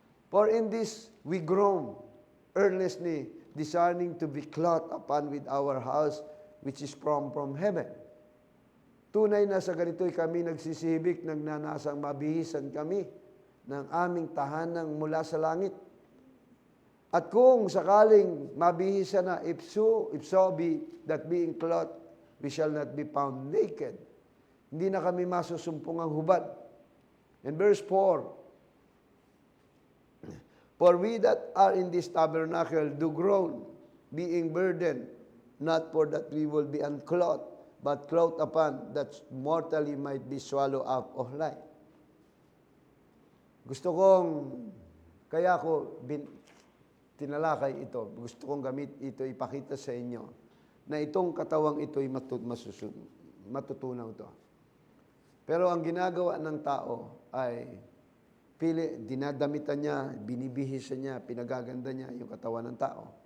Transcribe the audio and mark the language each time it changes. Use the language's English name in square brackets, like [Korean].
[English] For in this we groan, earnestly discerning to be clothed upon with our house, which is from heaven. [Filipino] Tunay na sa ganito'y kami nagsisibik, nagnanasang mabihisan kami ng aming tahanang mula sa langit. At kung sakaling mabihis siya na, [English] if so be that being clothed, we shall not be found naked. [Filipino] Hindi na kami masusumpungang hubad. [English] In verse 4, for we that are in this tabernacle do groan, being burdened, not for that we will be unclothed, but clothed upon, that mortally might be swallowed up of life. [Filipino] Gusto kong, kaya ko tinalakay ito, gusto kong gamit ito, ipakita sa inyo, na itong katawang ito'y matutunaw to. Pero ang ginagawa ng tao ay dinadamitan niya, binibihisan niya, pinagaganda niya yung katawan ng tao.